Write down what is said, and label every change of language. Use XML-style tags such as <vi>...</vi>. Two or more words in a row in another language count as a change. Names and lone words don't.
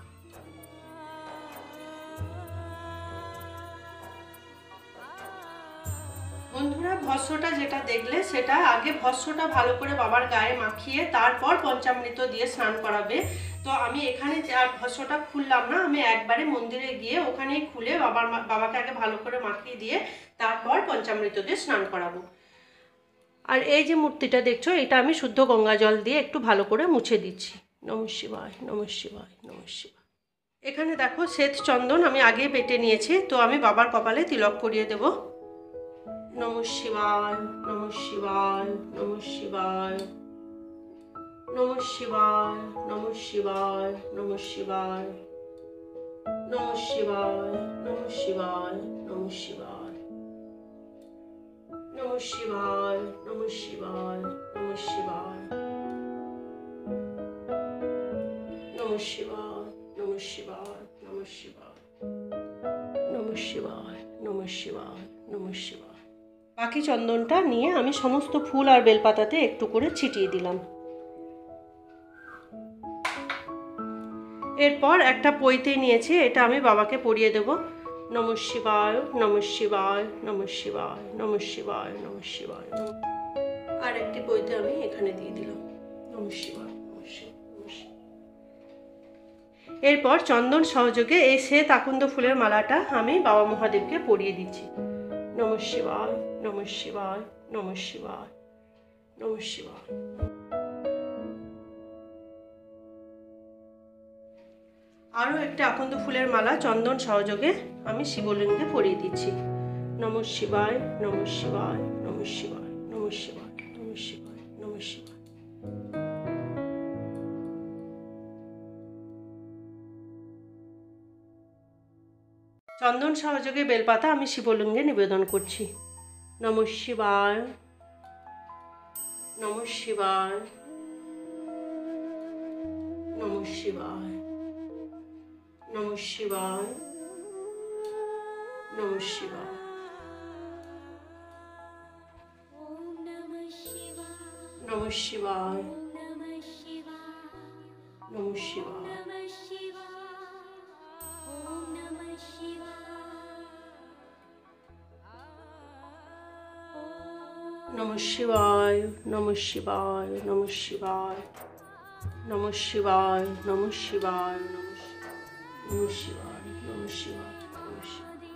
<bn>বন্ধুরা, ভস্মটা যেটা দেখলে, সেটা আগে ভস্মটা ভালো করে বাবার গায়ে মাখিয়ে তারপর পঞ্চামৃত দিয়ে স্নান করাবে। তো আমি এখানে আর ভস্মটা খুললাম না, আমি একবারে মন্দিরে গিয়ে ওখানেই খুলে বাবাকে আগে ভালো করে মাখিয়ে দিয়ে তারপর পঞ্চামৃত দিয়ে স্নান করাবো। আর এই যে মূর্তিটা দেখছো, এটা আমি শুদ্ধ গঙ্গা জল দিয়ে একটু ভালো করে মুছে দিচ্ছি।</bn> <sa>নমঃ শিবায়, নমঃ শিবায়, নমঃ শিবায়।</sa> <bn>এখানে দেখো শ্বেত চন্দন আমি আগে বেটে নিয়েছি, তো আমি বাবার কপালে তিলক করিয়ে দেব।</bn> <sa>নমঃ শিবায়, নমঃ শিবায়, নমঃ শিবায়, নমঃ শিবায়, নমঃ শিবায়, নমঃ শিবায়, নমঃ শিবায়, নমঃ শিবায়, নমঃ শিবায়, নমঃ শিবায়, নমঃ শিবায়, নমঃ শিবায়, নমঃ শিবায়, নমঃ শিবায়, নমঃ শিবায়, নমঃ শিবায়, নমঃ শিবায়, নমঃ শিবায়।</sa> <bn>বাকি চন্দনটা নিয়ে আমি সমস্ত ফুল আর বেলপাতাতে একটু করে ছিটিয়ে দিলাম। এরপর একটা পৈতে নিয়েছি, এটা আমি বাবাকে পরিয়ে দেব।</bn> <sa>নমঃ শিবায়, নমঃ শিবায়, নমঃ শিবায়, নমঃ শিবায়, নমঃ শিবায়।</sa> <bn>আর একটি পৈতে আমি এখানে দিয়ে দিলাম।</bn> <sa>নমঃ শিবায়, নমঃ শিবায়, নমঃ শিবায়।</sa> <bn>এরপর চন্দন সহযোগে এই শ্বেত আকন্দ ফুলের মালাটা আমি বাবা মহাদেবকে পরিয়ে দিচ্ছি।</bn> <sa>নমঃ শিবায়, নমঃ শিবায়, নমঃ শিবায়, নমঃ শিবায়।</sa> <bn>আরও একটা আকন্দ ফুলের মালা চন্দন সহযোগে আমি শিবলিঙ্গে পরিয়ে দিচ্ছি।</bn> <sa>নমঃ শিবায়, নমঃ শিবায়, নমঃ শিবায়, নমঃ শিবায়, নমঃ শিবায়, নমঃ শিবায়।</sa> <bn>চন্দন সহযোগে বেলপাতা আমি শিবলিঙ্গে নিবেদন করছি।</bn> <sa>নমঃ শিবায়, নমঃ শিবায়, নমঃ শিবায়, নমঃ শিবায়, নমঃ শিবায়। নমঃ শিবায়, নমঃ শিবায়, নমঃ শিবায়, নমঃ শিবায়, নমঃ শিবায়, নমঃ শিবায়, নমঃ শিবায়, নমঃ শিবায়, নমঃ শিবায়, নমঃ শিবায়।</sa>